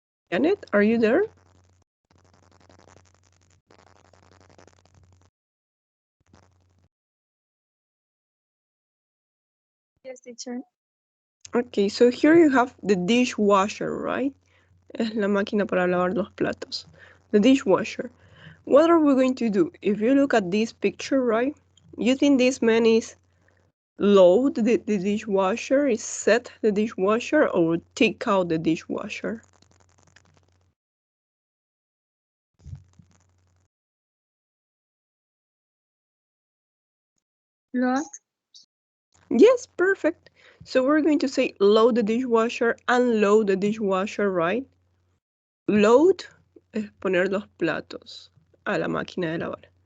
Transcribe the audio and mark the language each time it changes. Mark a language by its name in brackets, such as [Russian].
[English] Janet, are you there? Yes, teacher. Okay, so here you have the dishwasher, right? [Spanish] Es la máquina para lavar los platos. [English] The dishwasher. What are we going to do? If you look at this picture, right? You think this man is load the dishwasher, is set the dishwasher, or take out the dishwasher? Load. Yes, perfect. So we're going to say load the dishwasher, unload the dishwasher, right? [Spanish] Load es poner los platos a la máquina de lavar.